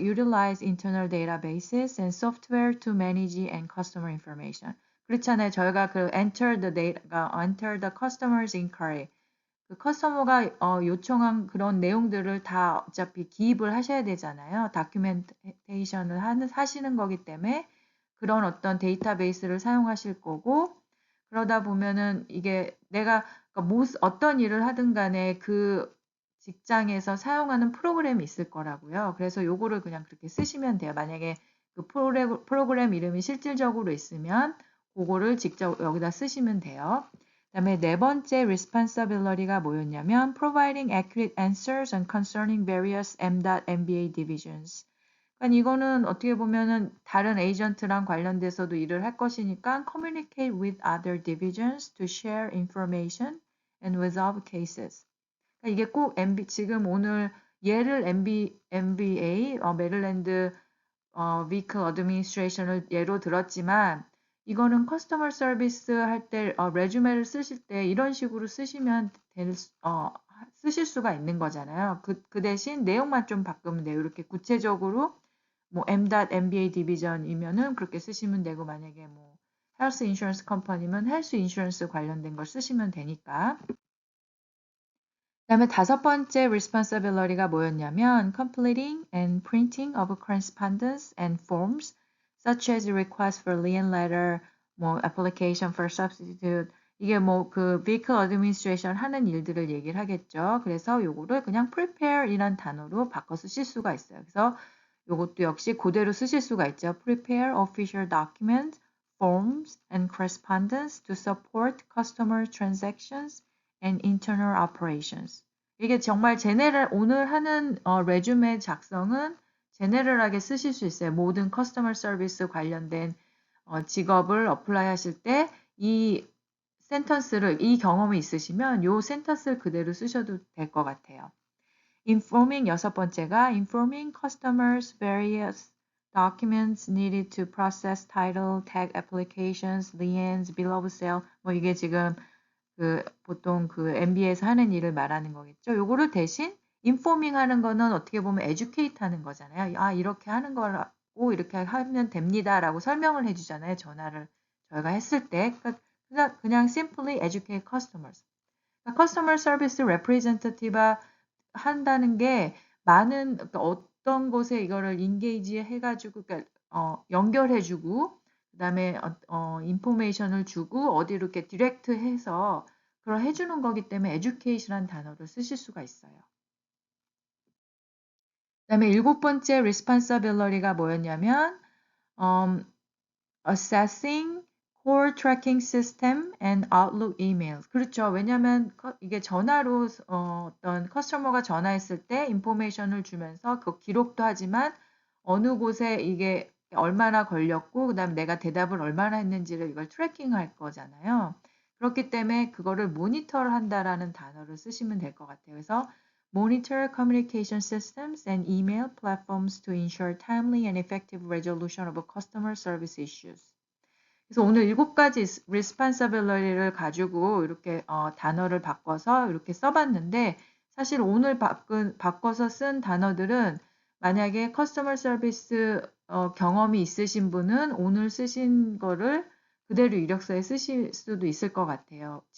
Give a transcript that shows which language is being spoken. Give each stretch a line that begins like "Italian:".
English: Utilize internal databases and software to manage and customer information.
Korean: 그렇잖아요. 저희가 그
English: enter the data가 enter the customer's inquiry.
Korean: 그 커스터머가 요청한 그런 내용들을 다 어차피 기입을 하셔야 되잖아요. 다큐멘테이션을 하시는 거기 때문에 그런 어떤 데이터베이스를 사용하실 거고 그러다 보면은 이게 내가 그러니까 어떤 일을 하든 간에 그 직장에서 사용하는 프로그램이 있을 거라고요. 그래서 요거를 그냥 그렇게 쓰시면 돼요. 만약에 그 프로그램 이름이 실질적으로 있으면 그거를 직접 여기다 쓰시면 돼요. 그다음에 네 번째 responsibility가 뭐였냐면
English: providing accurate answers on concerning various M.MBA divisions.
Korean: 그러니까 이거는 어떻게 보면은 다른 에이전트랑 관련돼서도 일을 할 것이니까
English: communicate with other divisions to share information and resolve cases.
Korean: 그러니까 이게 꼭 지금 오늘 예를 MBA 메릴랜드 Vehicle Administration을 예로 들었지만 이거는 커스터머 서비스 할 때 레주메를 쓰실 때 이런 식으로 쓰시면 쓰실 수가 있는 거잖아요. 그 대신 내용만 좀 바꾸면 돼요. 이렇게 구체적으로 뭐 M.MBA 디비전이면은 그렇게 쓰시면 되고 만약에 뭐 헬스 인슈런스 컴퍼니면 헬스 인슈런스 관련된 걸 쓰시면 되니까. 그다음에 다섯 번째 responsibility가 뭐였냐면
English: completing and printing of correspondence and forms such as request for lien letter, 뭐 application for substitute 이게 뭐 그 vehicle administration
Korean: 하는 일들을 얘기를 하겠죠. 그래서 요거를 그냥 prepare이란 단어로 바꿔 쓰실 수가 있어요. 그래서 요것도 역시 그대로 쓰실 수가 있죠.
English: prepare official documents, forms and correspondence to support customer transactions and internal operations.
Korean: 이게 정말 오늘 하는 레주메 작성은 제네럴하게 쓰실 수 있어요. 모든 커스터머 서비스 관련된 직업을 어플라이 하실 때 이 센턴스를 이 경험이 있으시면 이 센턴스를 그대로 쓰셔도 될 것 같아요.
English: Informing
Korean: 여섯 번째가
English: informing customers various documents needed to process title, tag applications, liens, bill of sale
Korean: 뭐 이게 지금 보통 MBA에서 하는 일을 말하는 거겠죠. 요거를 대신 인포밍 하는 거는 어떻게 보면 educate 하는 거잖아요. 이렇게 하는 거라고 이렇게 하면 됩니다라고 설명을 해주잖아요. 전화를 저희가 했을 때. 그냥
English: simply educate customers.
Korean: 그러니까 customer service representative 한다는 게 그러니까 어떤 곳에 이거를 engage 해가지고, 그러니까 연결해주고, 그 다음에 인포메이션을 주고 어디로 이렇게 디렉트 해서 그걸 해주는 거기 때문에 education이라는 단어를 쓰실 수가 있어요. 그 다음에 일곱 번째 responsibility가 뭐였냐면
English: assessing core tracking system and Outlook emails.
Korean: 그렇죠. 왜냐하면 이게 전화로 어떤 커스터머가 전화했을 때 인포메이션을 주면서 그 기록도 하지만 어느 곳에 이게 얼마나 걸렸고 그다음 내가 대답을 얼마나 했는지를 이걸 트래킹할 거잖아요. 그렇기 때문에 그거를 모니터를 한다라는 단어를 쓰시면 될 것 같아요. 그래서
English: monitor communication systems and email platforms to ensure timely and effective resolution of customer service issues.
Korean: 그래서 오늘 7가지 responsibility를 가지고 이렇게 단어를 바꿔서 이렇게 써봤는데 사실 오늘 바꿔서 쓴 단어들은 만약에 커스터머 서비스 경험이 있으신 분은 오늘 쓰신 거를 그대로 이력서에 쓰실 수도 있을 것 같아요.